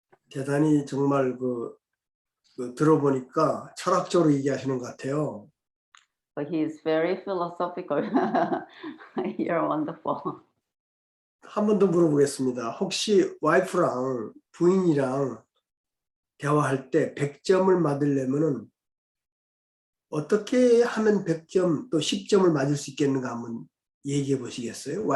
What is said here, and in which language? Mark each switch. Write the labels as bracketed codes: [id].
[ko] 대단히 정말 그 들어보니까 철학적으로 얘기하시는 것 같아요. [en] But he is very philosophical. You're wonderful. [ko] 한 번 더 물어보겠습니다. 혹시 와이프랑 부인이랑 대화할 때 100점을 맞으려면은 어떻게 하면 100점 또 10점을 맞을 수 있겠는가 한번 얘기해 보시겠어요?